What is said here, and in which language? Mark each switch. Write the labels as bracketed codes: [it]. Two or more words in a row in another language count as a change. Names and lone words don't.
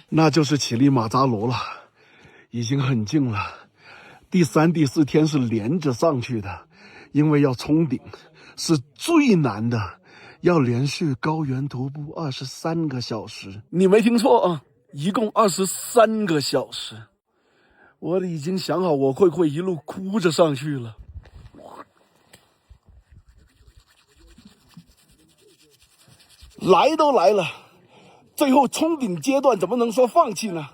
[zh] 那就是乞力馬扎羅了，已經很近了。第3、第4天是連着上去的，因為要衝頂，是最難的，要連續高原徒步23個小時。你沒聽錯啊，一共23個小時。我已經想好我會不會一路哭着上去了。來都來了，最後衝頂階段怎麼能說放棄呢？